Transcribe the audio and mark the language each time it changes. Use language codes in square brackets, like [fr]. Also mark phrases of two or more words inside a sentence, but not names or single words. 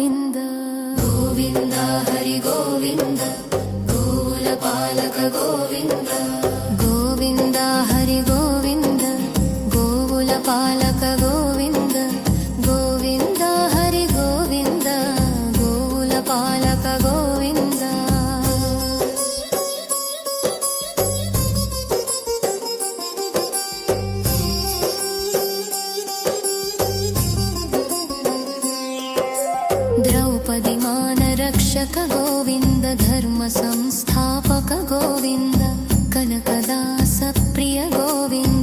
[te] గోవింద హరి గోవింద గోవుల పాలక గోవింద గోవింద హరి గోవింద గోవుల పాలక గోవింద గోవింద హరి గోవింద గోవుల పాలక గోవింద [sa] द्रौपदी मानरक्षक गोविन्द धर्म संस्थापक गोविन्द कनकदास प्रिय गोविन्द